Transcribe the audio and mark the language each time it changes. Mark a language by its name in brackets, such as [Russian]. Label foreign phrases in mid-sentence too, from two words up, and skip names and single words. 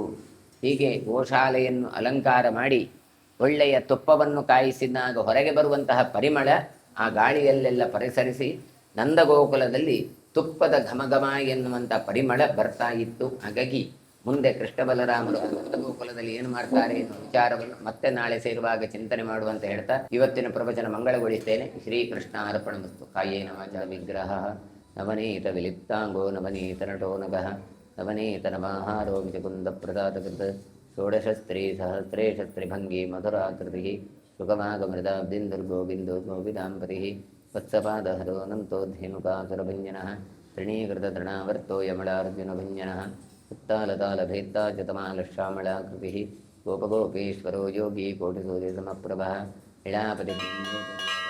[Kannada] ಹೀಗೆ ಗೋಶಾಲೆಯನ್ನು ಅಲಂಕಾರ ಮಾಡಿ ಒಳ್ಳೆಯ ತುಪ್ಪವನ್ನು ಕಾಯಿಸಿದಾಗ ಹೊರಗೆ ಬರುವಂತಹ ಪರಿಮಳ ಆ ಗಾಳಿಯಲ್ಲೆಲ್ಲ ಪರಿಸರಿಸಿ ನಂದಗೋಕುಲದಲ್ಲಿ ತುಪ್ಪದ ಘಮಘಮ ಎನ್ನುವಂಥ ಪರಿಮಳ ಬರ್ತಾ ಇತ್ತು. ಹಾಗಾಗಿ ಮುಂದೆ ಕೃಷ್ಣ ಬಲರಾಮರು ನಂದಗೋಕುಲದಲ್ಲಿ ಏನು ಮಾಡ್ತಾರೆ ಎನ್ನುವ ವಿಚಾರವನ್ನು ಮತ್ತೆ ನಾಳೆ ಸೇರುವಾಗ ಚಿಂತನೆ ಮಾಡುವಂತ ಹೇಳ್ತಾ ಇವತ್ತಿನ ಪ್ರವಚನ ಮಂಗಳಗೊಳಿಸ್ತೇನೆ. [Sanskrit] ಶ್ರೀಕೃಷ್ಣ ಅರ್ಪಣಮಸ್ತು. ಕಾಯೇನ ವಾಚಾ ವಿಗ್ರಹ ನವನೀತ ವಿಲಿಪ್ತಾಂಗೋ ನವನೀತ ನಟೋ ನಗಃ ನವನೀತ ನಮಾಹಾರೋ ವಿಚಕುಂದ ಪ್ರದಾತಕೃತ ಷೋಡಶಸ್ತ್ರೀ ಸಹಸ್ರೇಶಸ್ತ್ರಿಭಂಗಿ ಮಧುರಾಕೃತಿ ಸುಗಮಾಗಮೃದಾಬ್ದಿಂದುರ್ಗೋ ಬಿಂದು ಗೋವಿದಾಂಪತಿ ವತ್ಸಪಾದಹರೋ ನಂತೋಧ್ಯನುಕಾಸುರಭಂಜನಃ ತೃಣೀಕೃತ ತೃಣಾವರ್ತೋ ಯಮಳಾರ್ಜುನಭಂಜನಃ ಉತ್ತಾಲತಾಲಭೇತ್ತಾ ಚತಮಾಲಶ್ಯಾಮಳಾಕೃತಿ ಗೋಪಗೋಪೇಶ್ವರೋ ಯೋಗಿ ಕೋಟಿಸೂರ್ಯ ಸಮಪ್ರಭ ಇಳಾಪತಿ